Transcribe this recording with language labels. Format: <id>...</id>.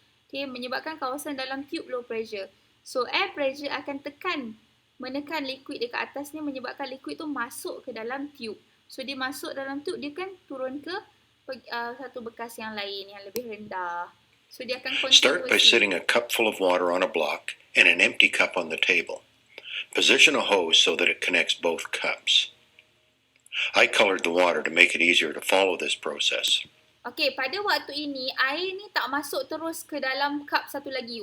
<ms>Okay, menyebabkan kawasan dalam tube low pressure. So air pressure akan menekan liquid dekat atas ni, menyebabkan liquid tu masuk ke dalam tube. So dia masuk dalam tube, dia kan turun ke satu bekas yang lain yang lebih rendah. So dia akan</ms> <en>Start by setting a cup full of water on a block and an empty cup on the table. Position a hose so that it connects both cups. I colored the water to make it easier to follow this process.</en> <ms>Okay, pada waktu ini air ni tak masuk terus ke dalam cup satu lagi.</ms>